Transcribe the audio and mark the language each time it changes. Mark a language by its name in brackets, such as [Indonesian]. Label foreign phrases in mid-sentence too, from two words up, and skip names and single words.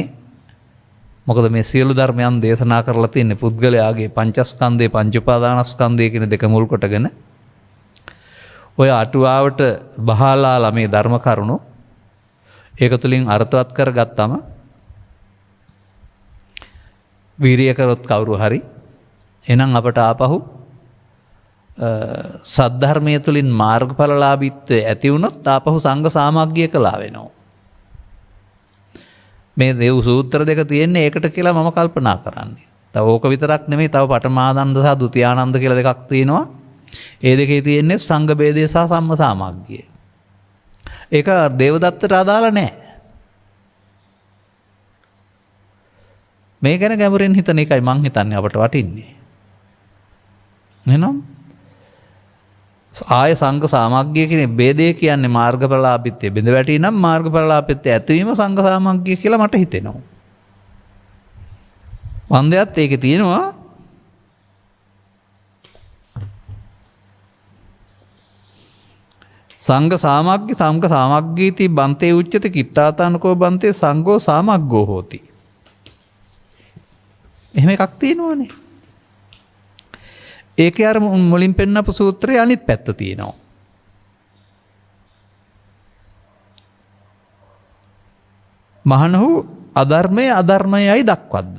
[Sinhala] මොකද මේ සියලු ධර්මයන් දේශනා කරලා තියෙන්නේ පුද්ගලයාගේ පංචස්කන්ධේ පංච උපාදානස්කන්ධය කියන දෙක මුල් කොටගෙන ඔය අටුවාවට බහලාලා මේ ධර්ම කරුණු ඒක තුලින් අර්ථවත් කරගත්තම වීරිය කරොත් කවුරු හරි එහෙනම් අපට ආපහු සද්ධර්මයේ තුලින් මාර්ගඵලලාභීත්වය ඇති වුණොත් ආපහු සංඝ සාමග්ගිය කළා වෙනවා. මේ දේව් සූත්‍ර දෙක තියෙන්නේ ඒකට කියලා මම කල්පනා කරන්නේ. තව ඕක විතරක් නෙමෙයි තව පඨමානන්ද සහ ဒုတိ ආනන්ද කියලා දෙකක් තියෙනවා. ඒ දෙකේ තියෙන්නේ සංඝ බේදය සහ සම්ම සාමග්ගිය. ඒක දේවදත්තට අදාළ නැහැ. මේ ගැන ගැඹුරින් හිතන එකයි මං හිතන්නේ අපට වටින්නේ. එහෙනම් ආය සංඝ සාමග්ගිය කියන ભેදේ කියන්නේ මාර්ගඵලලාභීත්වය බිඳ වැටි නම් මාර්ගඵලලාභීත්වය ඇතිවීම සංඝ සාමග්ගිය කියලා මට හිතෙනවා. වන්දයත් ඒකේ තියෙනවා [Pali] සංඝ සාමග්ගීති බන්තේ උච්චති කිත්තාතනකෝ බන්තේ සංඝෝ සාමග්ගෝ හෝති. [Sinhala] එහෙම එකක් තියෙනවනේ. ඒකේ අර මුලින් පෙන්නපු සූත්‍රයේ අනිත් පැත්ත තියෙනවා. මහණහු අධර්මයේ අධර්මයයි දක්වද්ද.